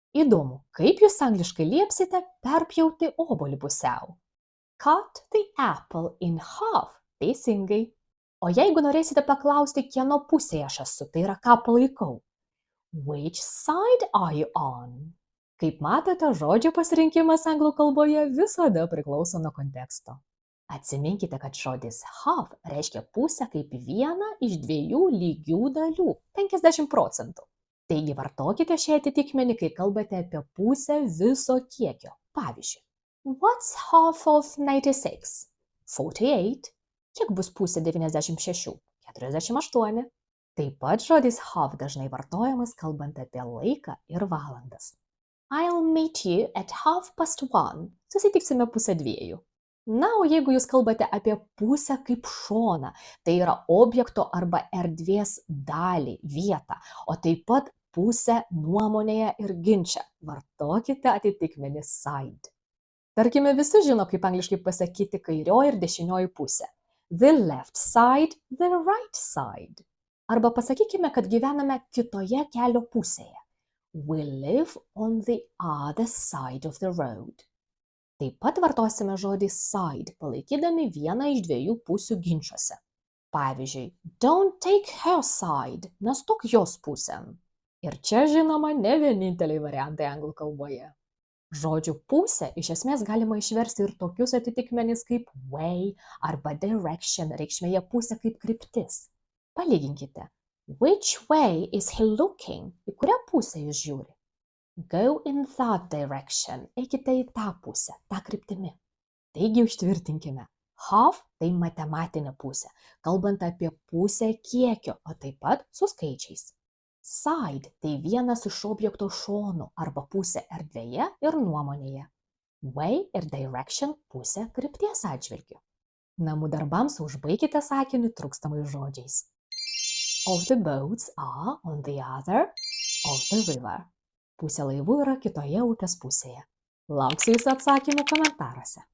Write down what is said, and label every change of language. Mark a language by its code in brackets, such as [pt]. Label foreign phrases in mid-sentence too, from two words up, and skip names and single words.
[lt] Įdomu, kaip jūs angliškai liepsite perpjauti obuolį pusiau? [en] Cut the apple in half. [lt] Teisingai. O jeigu norėsite paklausti, kieno pusėje aš esu, tai yra ką palaikau? [en] Which side are you on? [lt] Kaip matote, žodžio pasirinkimas anglų kalboje visada priklauso nuo konteksto. Atsiminkite, kad žodis half reiškia pusę kaip vieną iš dviejų lygių dalių – 50%. Taigi vartokite šį atitikmenį, kai kalbate apie pusę viso kiekio. Pavyzdžiui, [en] what's half of 96? 48. [lt] Kiek bus pusė 96? 48. Taip pat žodis half dažnai vartojamas kalbant apie laiką ir valandas. [en] I'll meet you at 1:30. [lt] Susitiksime 1:30. Na, o jeigu jūs kalbate apie pusę kaip šoną, tai yra objekto arba erdvės dalį, vietą, o taip pat pusę nuomonėje ir ginče, vartokite atitikmenį side. Tarkime, visi žino, kaip angliškai pasakyti kairioji ir dešinioji pusė. [en] The left side, the right side. [lt] Arba pasakykime, kad gyvename kitoje kelio pusėje. [en] We live on the other side of the road. [lt] Taip pat vartosime žodį side, palaikydami vieną iš dviejų pusių ginčiuose. Pavyzdžiui, [en] don't take her side, [lt] nestok jos pusėn. Ir čia, žinoma, ne vieninteliai variantai anglų kalboje. Žodžių pusę iš esmės galima išversti ir tokius atitikmenis kaip way arba direction, reikšmėje pusė kaip kryptis. Palyginkite. [en] Which way is he looking? [lt] Į kurią pusę jis žiūri? [en] Go in that direction. [lt] Eikite į tą pusę, tą kryptimi. Taigi užtvirtinkime. Half tai matematinė pusė, kalbant apie pusę kiekio, o taip pat su skaičiais. Side tai vienas iš objekto šonų arba pusė erdvėje ir nuomonėje. Way ir direction pusė krypties atžvilgiu. Namų darbams užbaikite sakinį trūkstamais žodžiais. [en] Of the boats are on the other of the river. [lt] Pusė laivų yra kitoje upės pusėje. Lauksiu jūsų atsakymų komentaruose.